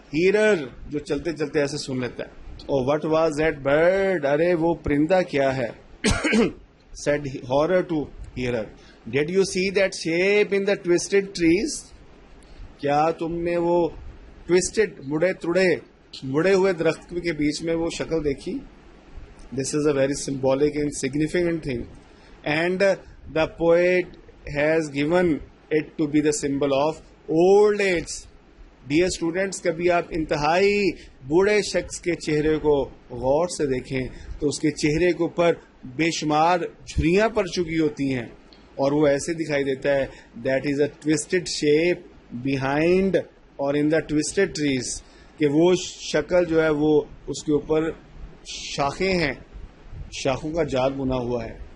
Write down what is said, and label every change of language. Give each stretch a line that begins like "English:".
Urdu: ہیرر جو چلتے چلتے ایسے سن لیتا ہے.
English: oh what was that bird,
Urdu: ارے وہ پرندہ کیا ہے.
English: said horror to hearer, did you see that shape in the twisted trees,
Urdu: کیا تم نے وہ ٹوسٹڈ مڑے ہوئے درخت کے بیچ میں وہ شکل دیکھی.
English: This is a very symbolic and significant thing, and the poet has given it to be the symbol of old age. Dear students,
Urdu: کبھی آپ انتہائی بوڑھے شخص کے چہرے کو غور سے دیکھیں تو اس کے چہرے کے اوپر بے شمار جھریاں پڑ چکی ہوتی ہیں, اور وہ ایسے دکھائی دیتا ہے,
English: that is a toasted shape behind or in the toasted trees,
Urdu: کہ وہ شکل جو ہے وہ اس کے اوپر شاخیں ہیں, شاخوں کا جال بنا ہوا ہے.